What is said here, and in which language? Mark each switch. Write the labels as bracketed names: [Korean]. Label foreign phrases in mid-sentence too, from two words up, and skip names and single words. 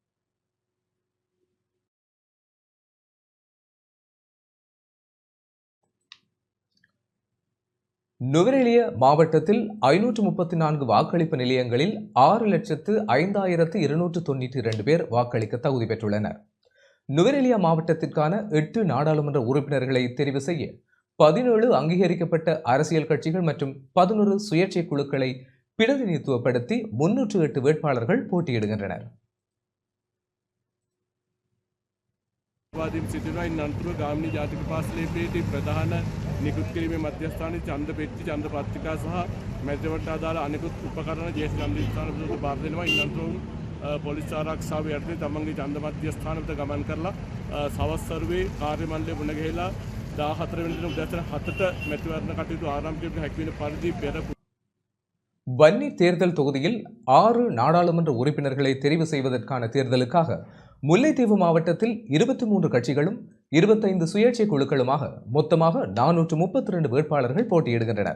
[Tamil] நுவரெலிய மாவட்டத்தில் 534 வாக்களிப்பு நிலையங்களில் 6,05,292 பேர் வாக்களிக்க தகுதி பெற்றுள்ளனர். நுவரெலியா மாவட்டத்திற்கான 8 நாடாளுமன்ற உறுப்பினர்களை தெரிவு செய்ய 17 அங்கீகரிக்கப்பட்ட அரசியல் கட்சிகள் மற்றும் 11 சுயேட்சை குழுக்களை பிரதிநிதித்துவப்படுத்தி 308 வேட்பாளர்கள் போட்டியிடுகின்றனர். [Sinhala] සිටිනවා ඉන් අනතුරුව ගාමිණී ජාතික පාසලේදී ප්‍රධාන නිකුත් කිරීමේ මධ්‍යස්ථානයේ ඡන්ද පෙට්ටි ඡන්ද පත්‍රිකා සහ මැතිවරණයට අදාළ අනෙකුත් උපකරණ ජ්‍යෙෂ්ඨ ඡන්ද ස්ථානවලට බාර දෙනවා. ඉන් අනතුරුව පොලිස් ආරක්ෂාව යටතේ තමන්ගේ ඡන්ද මධ්‍යස්ථානවලට ගමන් කරලා සවස් සර්වේ කාර්ය මණ්ඩලය මුණ ගැහිලා 14 වෙනි දින උදෑසන 7ට මැතිවරණ කටයුතු ආරම්භ කිරීමට හැකි වෙන පරිදි පෙර [Tamil] வன்னி தேர்தல் தொகுதியில் 6 நாடாளுமன்ற உறுப்பினர்களை தெரிவு செய்வதற்கான தேர்தலுக்காக முல்லைத்தீவு மாவட்டத்தில் 23 கட்சிகளும் 25 சுயேட்சை குழுக்களுமாக மொத்தமாக 432 வேட்பாளர்கள் போட்டியிடுகின்றனர்.